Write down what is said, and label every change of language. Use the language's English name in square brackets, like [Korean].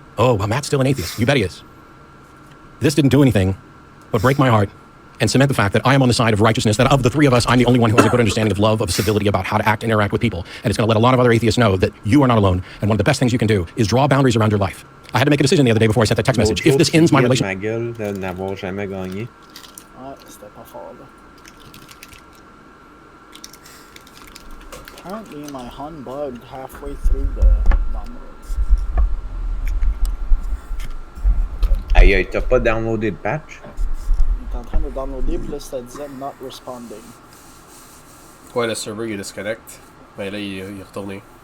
[English] Oh, well, Matt's still an atheist. You bet he is. This didn't do anything but break my heart and cement the fact that I am on the side of righteousness, that of the three of us, I'm the only one who has a good understanding of love, of civility, about how to act and interact with people. And it's going to let a lot of other atheists know that you are not alone. And one of the best things you can do is draw boundaries around your life. I had to make a decision the other day before I sent that text message. If this ends my relationship... [French] ma gueule de n'avoir jamais gagné. Ouais, c'était pas fort là. [English] Apparently my hun bugged halfway through the downloads. [French] Aïe, t'as pas downloadé le patch? Il était en train de downloader, puis là ça disait [English] not responding. [French] Ouais, le serveur il disconnect. Ben là il est retourné.